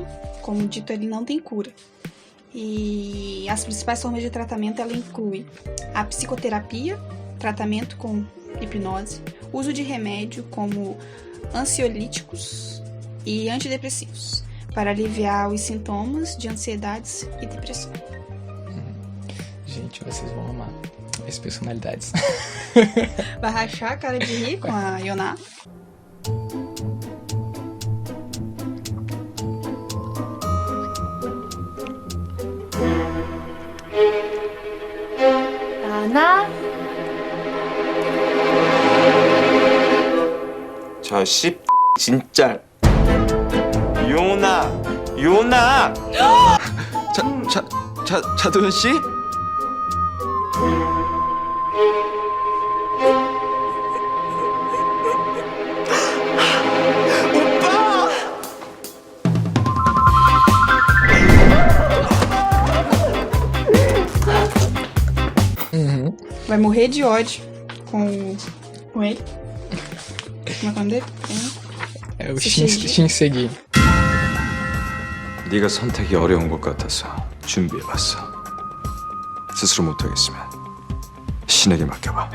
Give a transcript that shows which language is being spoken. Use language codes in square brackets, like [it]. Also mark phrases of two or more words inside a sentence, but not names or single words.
[pt] Como dito, ele não tem cura. E as principais formas de tratamento, ela inclui a psicoterapia, tratamento com hipnose, uso de remédio como ansiolíticos e antidepressivos, para aliviar os sintomas de ansiedades e depressão. Gente, vocês vão amar as personalidades. Vai rachar a cara de rir com a Yoná? [ko] 나? 저 씨 진짜 요나 차도현 씨? 오빠! [pt] Vai morrer de ódio com ele. Como é o nome dele? É o Shinseki. [ko] 네가 선택이 어려운 것 같아서 준비해봤어. 스스로 못하겠으면 신에게 맡겨봐.